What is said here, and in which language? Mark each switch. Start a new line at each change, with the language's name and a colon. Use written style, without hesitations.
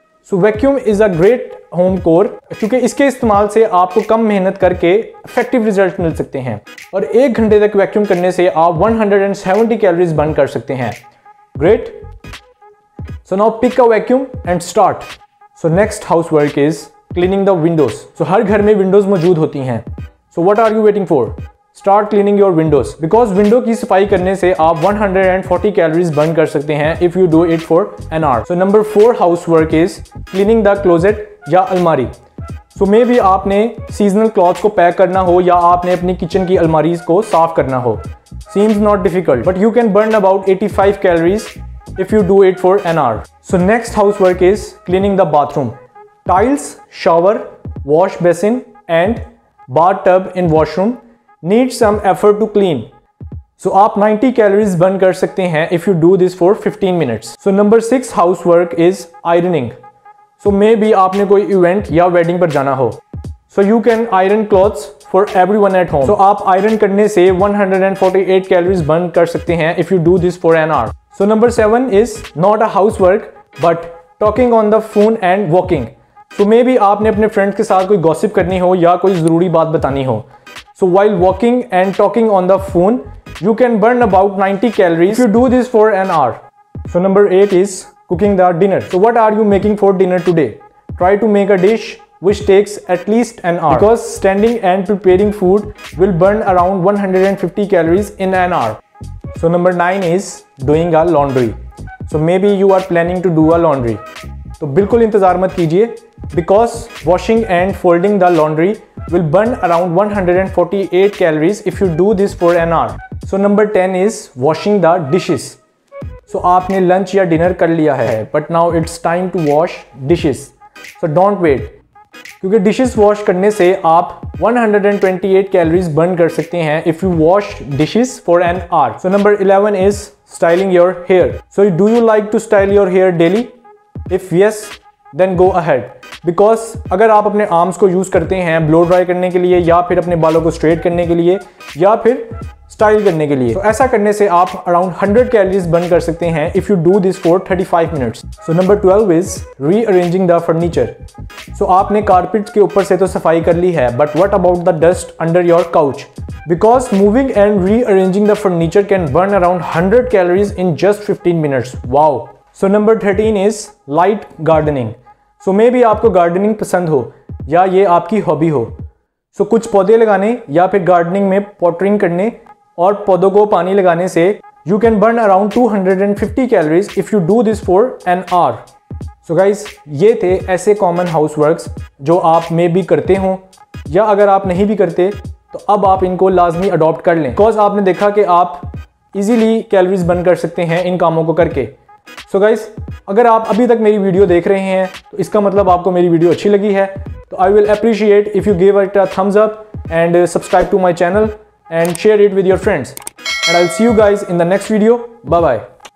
English: so vacuum is a great home chore,
Urdu: کیونکہ اس کے استعمال سے آپ کو کم محنت کر کے افیکٹو ریزلٹ مل سکتے ہیں، اور 1 گھنٹے تک ویکیوم کرنے سے آپ 170 کیلوریز برن کر سکتے ہیں.
English: Great. So now pick a vacuum and start. So next housework is cleaning the windows.
Urdu: So ہر گھر میں windows موجود ہوتی ہیں.
English: So what are you waiting for? Start cleaning your windows. Because window
Urdu: کی صفائی کرنے سے آپ 140 calories burn کر سکتے ہیں
English: if you do it for an hour. So number 4 housework is cleaning the closet
Urdu: یا الماری. So maybe آپ نے
English: seasonal clothes
Urdu: کو پیک کرنا ہو یا آپ نے اپنی کچن کی الماریز کو صاف کرنا ہو.
English: Seems not difficult, but you can burn about 85 calories if you do it for an hour. So next housework is cleaning the bathroom. Tiles, shower, wash basin and bathtub in washroom need some effort to clean. So
Urdu: آپ 90 calories burn کر سکتے ہیں
English: if you do this for 15 minutes. So number 6 housework is ironing.
Urdu: So maybe آپ نے کوئی event یا wedding پر جانا ہو.
English: So you can iron clothes for everyone at home. So
Urdu: آپ iron کرنے سے 148 calories burn کر سکتے ہیں
English: if you do this for an hour. So number 7 is not a housework but talking on the phone and walking.
Urdu: So maybe آپ نے اپنے friend کے ساتھ کوئی گوسپ کرنی ہو یا کوئی ضروری بات بتانی ہو.
English: So while walking and talking on the phone you can burn about 90 calories if you do this for an hour. So number 8 is cooking the dinner. So what are you making for dinner today? Try to make a dish which takes at least an hour, because standing and preparing food will burn around 150 calories in an hour. So number 9 is doing a laundry. So maybe you are planning to do a laundry.
Urdu: تو بالکل انتظار مت کیجیے
English: because washing and folding the laundry will burn around 148 calories if you do this for an hour. So number 10 is washing the dishes. So
Urdu: آپ نے lunch یا dinner کر لیا ہے
English: but now it's time to wash dishes. So don't wait.
Urdu: کیونکہ dishes wash کرنے سے آپ 128 کیلوریز برن کر سکتے ہیں
English: if you wash dishes for an hour. So number 11 is styling your hair. So do you like to style your hair daily? If yes, then go ahead.
Urdu: Because اگر آپ اپنے arms کو use کرتے ہیں بلو dry کرنے کے لیے یا پھر اپنے بالوں کو اسٹریٹ کرنے کے لیے یا پھر اسٹائل کرنے کے لیے، تو ایسا کرنے سے آپ اراؤنڈ 100 کیلوریز برن کر سکتے ہیں
English: if you do this for 35 minutes. So number 12 is rearranging the furniture.
Urdu: So آپ نے کارپیٹ کے اوپر سے تو صفائی کر لی ہے
English: but what about the dust under your couch? Because moving and rearranging the furniture can burn around 100 calories in just 15 minutes. Wow. So number 13 is light gardening.
Urdu: So maybe آپ کو گارڈننگ پسند ہو یا یہ آپ کی ہابی ہو. So کچھ پودے لگانے یا پھر گارڈننگ میں پوٹرنگ کرنے اور پودوں کو پانی لگانے سے
English: you can burn around 250 calories if you do this for an hour.
Urdu: So guys, یہ تھے ایسے common houseworks جو آپ میں بھی کرتے ہوں یا اگر آپ نہیں بھی کرتے تو اب آپ ان کو لازمی اڈاپٹ کر لیں because آپ نے دیکھا کہ آپ ایزیلی کیلوریز برن کر سکتے ہیں ان کاموں کو کر کے. So guys, اگر آپ ابھی تک میری ویڈیو دیکھ رہے ہیں تو اس کا مطلب آپ کو میری ویڈیو اچھی لگی ہے. تو I will appreciate if you give it a thumbs up and subscribe to my channel and share it with your friends. And I'll see you guys in the next video. Bye bye.